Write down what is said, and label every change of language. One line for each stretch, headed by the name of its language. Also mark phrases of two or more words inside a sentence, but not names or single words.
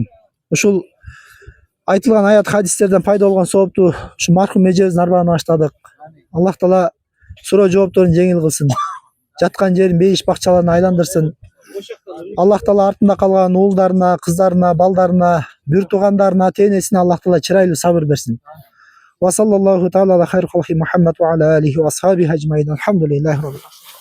Kyrgyz: Ушул айтылган аят хадистерден пайда болгон соопту ушу мархум эжебиздин арбагына баштадык. Аллах Таала суроо жоопторун жеңил кылсын. Жаткан жерин бейиш бакчаларына айландырсын. Аллах Таала артында калган уулдарына, кыздарына, балдарына, бүр туугандарына, тенесине Аллах Таала чырайлуу сабыр берсин.
Arabic: وصلى الله تعالى على خير خلق محمد وعلى آله وأصحابه أجمعين. الحمد لله رب العالمين.